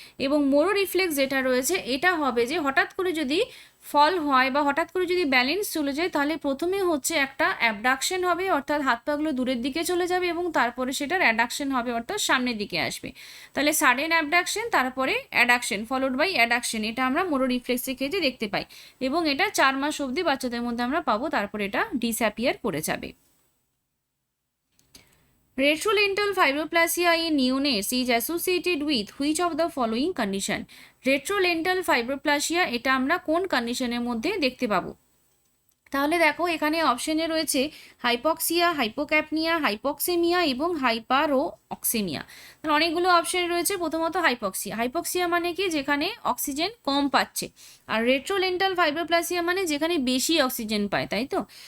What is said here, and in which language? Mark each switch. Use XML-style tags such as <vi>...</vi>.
<bn>এবং মোরো রিফ্লেক্স যেটা রয়েছে, এটা হবে যে হঠাৎ করে যদি ফল হয় বা হঠাৎ করে যদি ব্যালেন্স চলে যায়, তাহলে প্রথমে হচ্ছে একটা অ্যাবডাকশন হবে, অর্থাৎ হাত পাগুলো দূরের দিকে চলে যাবে, এবং তারপরে সেটার অ্যাডাকশন হবে, অর্থাৎ সামনের দিকে আসবে। তাহলে সাডেন অ্যাবডাকশন, তারপরে অ্যাডাকশন ফলোড বাই অ্যাডাকশন, এটা আমরা মোরো রিফ্লেক্সের ক্ষেত্রে দেখতে পাই, এবং এটা 4 মাস অবধি বাচ্চাদের মধ্যে আমরা পাবো, তারপরে এটা ডিসঅ্যাপিয়ার করে যাবে।</bn> <en>Retrolental fibroplasia in neonates is associated with which of the following condition?</en> <bn>Retrolental fibroplasia এটা আমরা কোন কন্ডিশনের মধ্যে দেখতে পাবো। তাহলে দেখো এখানে অপশনে রয়েছে হাইপক্সিয়া, হাইপোক্যাপনিয়া, হাইপক্সেমিয়া এবং হাইপারোঅক্সেমিয়া। তাহলে অনেকগুলো অপশন রয়েছে। প্রথমত হাইপক্সিয়া, হাইপক্সিয়া মানে কি, যেখানে অক্সিজেন কম পাচ্ছে, আর রেট্রোলেন্টাল ফাইব্রোপ্লাসিয়া মানে যেখানে বেশি অক্সিজেন পায়, তাই তো।</bn>